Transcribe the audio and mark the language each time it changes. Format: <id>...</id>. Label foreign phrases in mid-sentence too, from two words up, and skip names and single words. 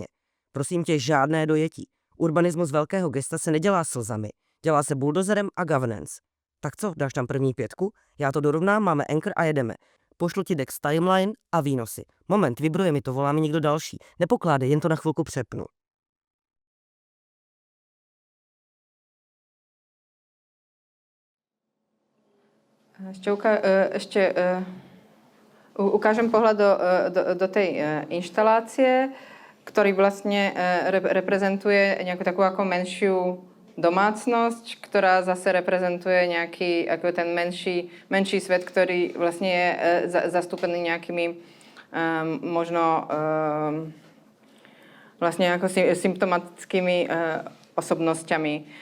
<cs>Prosím tě, žádné dojetí. Urbanismus velkého gesta se nedělá slzami. Dělá se buldozerem a governance. Tak co, dáš tam první 5? Já to dorovnám, máme anchor a jedeme. Pošlu ti Dex timeline a výnosy. Moment, vibruje mi to, volá mi někdo další. Nepokládej, jen to na chvilku přepnu.</cs> <sk>Ukážem pohľad do tej inštalácie, ktorý vlastne reprezentuje nejakú takú ako menšiu domácnosť, ktorá zase reprezentuje nejaký ako ten menší svet, ktorý vlastne je zastúpený nejakými možno vlastne ako symptomatickými osobnosťami.</sk>